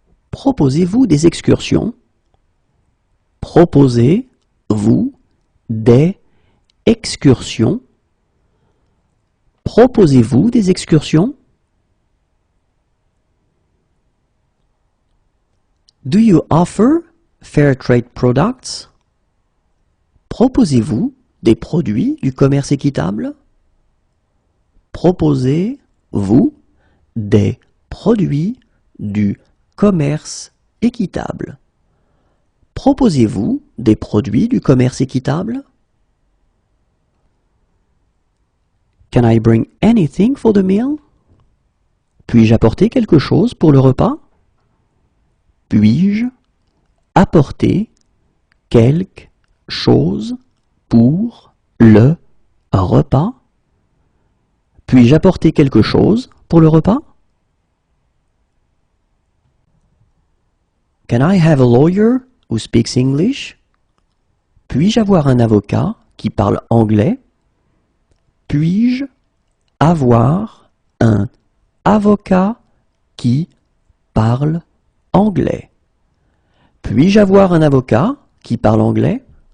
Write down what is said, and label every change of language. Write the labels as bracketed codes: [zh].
[fr] Proposez-vous des excursions? Proposez-vous des excursions? Proposez-vous des excursions? [en] Do you offer fair trade products? [fr] Proposez-vous des produits du commerce équitable? Proposez-vous des produits du commerce équitable? Proposez-vous des produits du commerce équitable? [en] Can I bring anything for the meal? [fr] Puis-je apporter quelque chose pour le repas? Puis-je apporter quelque chose pour le repas? Puis-je apporter quelque chose pour le repas? [en] Can I have a lawyer who speaks English? [fr] Puis-je avoir un avocat qui parle anglais? Puis-je avoir un avocat qui parle anglais? Puis-je avoir un avocat qui parle anglais?